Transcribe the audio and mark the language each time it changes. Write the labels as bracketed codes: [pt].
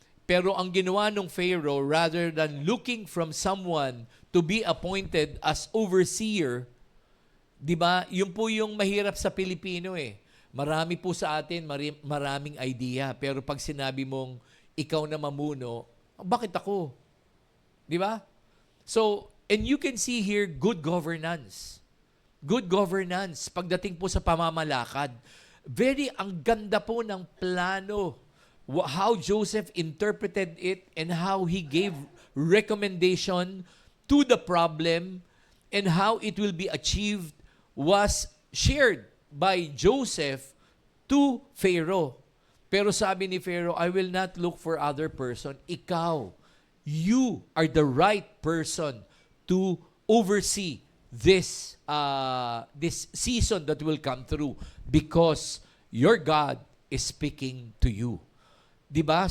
[tl] Pero ang ginawa ng Pharaoh, [en] rather than looking from someone to be appointed as overseer, [tl] di ba, yun po yung mahirap sa Pilipino eh. Marami po sa atin, maraming idea. Pero pag sinabi mong ikaw na mamuno, bakit ako? Di ba? [en] So, and you can see here, good governance. Good governance. [tl] Pagdating po sa pamamalakad, ang ganda po ng plano. [en] How Joseph interpreted it and how he gave recommendation to the problem and how it will be achieved was shared by Joseph to Pharaoh. [tl] Pero sabi ni Pharaoh, [en] I will not look for other person. Ikaw, you are the right person to oversee this season that will come through because your God is speaking to you. Diba?